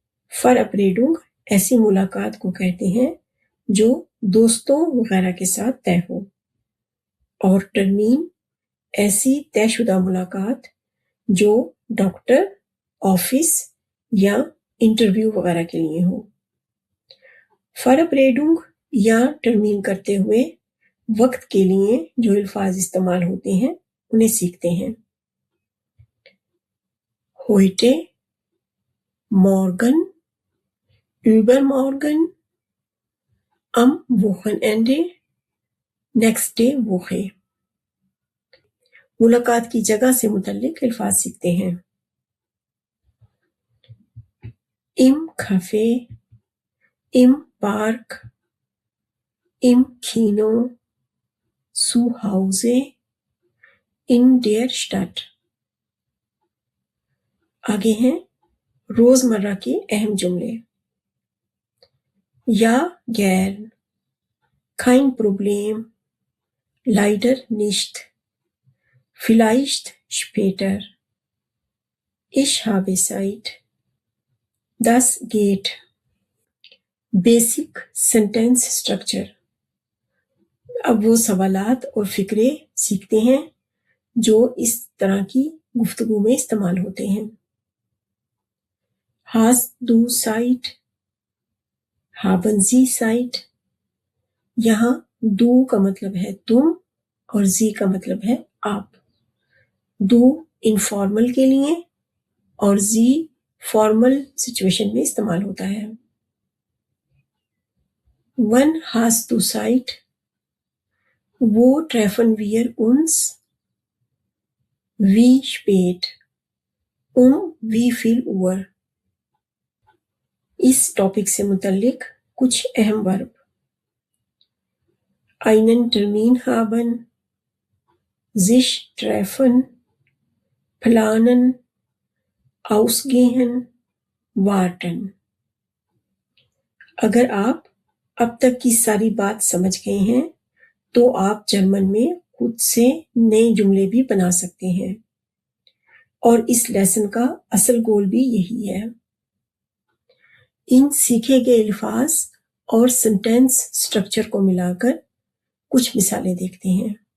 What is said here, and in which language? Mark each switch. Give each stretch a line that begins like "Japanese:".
Hindi: फरअपरेडुंग ऐसी मुलाकात को कहते हैं जो दोस्तों वगैरह के साथ तय हो, और टर्मीन ऐसी तयशुदा मुलाकात जो डॉक्टर, ऑफिस या इंटरव्यू वगैरह के लिए हो। फरअपरेडुंग या टर्मीन करते हुए वक्त के लिए जो अल्फाज इस्तेमाल होते हैं उन्हें सीखते हैं।
German: heute, morgen, übermorgen, am Wochenende, nächste Woche।
Hindi: मुलाकात की जगह से मुतल्लिक अल्फाज सीखते हैं।
German: im Café, im Park, im Kino, zu Hause, in der Stadt।
Hindi: आगे हैं रोजमर्रा के अहम जुमले।
German: Ja, gern, kein Problem, leider nicht, vielleicht später, ich habe Zeit, das geht।
Hindi: Basic sentence structure. अब वो सवालात और फिक्रे सीखते हैं जो इस तरह की गुफ्तगू में इस्तेमाल होते हैं।
German: Hast du Zeit? Haben Sie Zeit?
Hindi: यहाँ du का मतलब है तुम और जी का मतलब है आप। du इनफॉर्मल के लिए और जी फॉर्मल सिचुएशन में इस्तेमाल होता है।
German: Wann hast du Zeit? Wo treffen wir uns? Wie spät? wie viel Uhr?
Hindi: इस टॉपिक से मुतल्लिक कुछ अहम verb.
German: einen Termin haben, sich treffen, planen, ausgehen, warten।
Hindi: अगर आप अब तक की सारी बात समझ गए हैं तो आप जर्मन में खुद से नए जुमले भी बना सकते हैं, और इस लेसन का असल गोल भी यही है। इन सीखे गए अल्फाज और सेंटेंस स्ट्रक्चर को मिलाकर कुछ मिसालें देखते हैं।